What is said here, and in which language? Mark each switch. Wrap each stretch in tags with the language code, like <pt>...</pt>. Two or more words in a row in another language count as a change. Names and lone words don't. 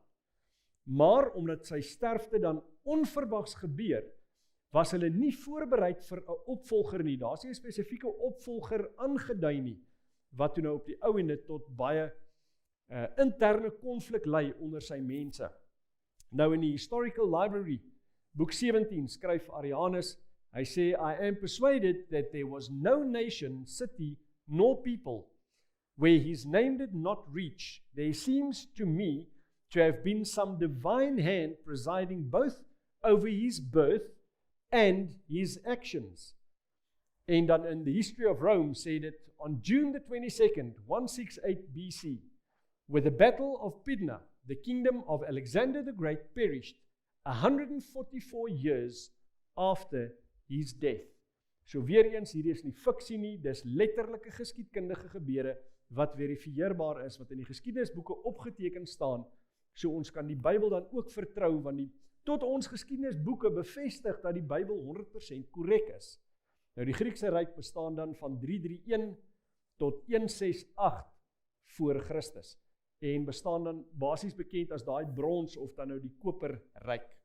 <af>Maar omdat sy sterfte dan onverwags gebeur, was hulle nie voorbereid vir 'n opvolger nie. Daar's nie 'n spesifieke opvolger aangedui nie, wat toe nou op die ou ende tot baie interne konflik lei onder sy mense. Nou in die Historical Library, boek 17, skryf Arianus, hy sê,</af> <en>I am persuaded that there was no nation, city, nor people, where his name did not reach. There seems to me to have been some divine hand presiding both over his birth and his actions.</en> <af>En dan in the History of Rome sê dit,</af> <en>on June the 22nd, 168 BC, with the Battle of Pydna, the kingdom of Alexander the Great perished 144 years after his death.</en> <af>So weer eens, hierdie is nie fiksie nie, dis letterlike geskiedkundige gebeure wat verifieerbaar is, wat in die geskiedenisboeke opgeteken staan, so ons kan die Bybel dan ook vertrou, want tot ons geskiedenisboeke bevestig dat die Bybel 100% korrek is. Nou die Griekse ryk bestaan dan van 331 tot 168 voor Christus, en bestaan dan basies bekend as daai brons of dan nou die koper ryk.</af>